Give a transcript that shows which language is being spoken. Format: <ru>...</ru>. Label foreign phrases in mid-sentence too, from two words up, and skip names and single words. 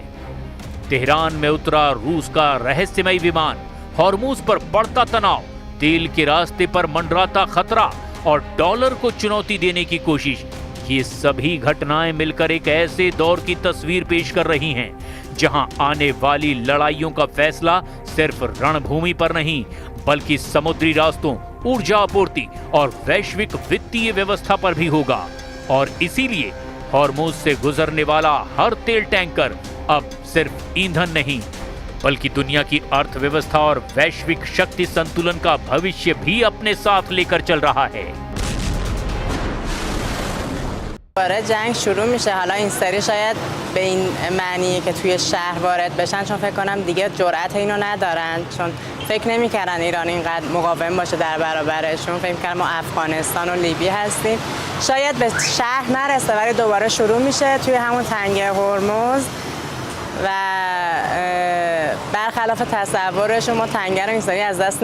<hi>तेहरान में उतरा रूस का रहस्यमयी विमान, हॉर्मुज पर बढ़ता तनाव, तेल के रास्ते पर मंडराता खतरा और डॉलर को चुनौती देने की कोशिश, ये सभी घटनाएं मिलकर एक ऐसे दौर की तस्वीर पेश कर रही हैं जहां आने वाली लड़ाइयों का फैसला सिर्फ रणभूमि पर नहीं बल्कि समुद्री रास्तों, ऊर्जा आपूर्ति और वैश्विक वित्तीय व्यवस्था पर भी होगा। और इसीलिए हॉर्मुज से गुजरने वाला हर तेल टैंकर अब सिर्फ ईंधन नहीं बल्कि दुनिया की अर्थव्यवस्था और वैश्विक शक्ति संतुलन का भविष्य भी अपने साथ लेकर चल रहा है।</hi> <fa>وارد جنگ شروع میشه. حالا این سری شاید به این معنیه که توی شهر وارد بشن، چون فکر کنم دیگه جرأت اینو ندارن، چون فکر نمی‌کردن ایران اینقدر مقاوم باشه در برابرشون. فکر می‌کردن ما افغانستان و لیبی هستیم. شاید به شهر نرسه ولی دوباره شروع میشه توی همون تنگه هرمز و برخلاف تصورشون ما تنگه رو این سری از دست</fa>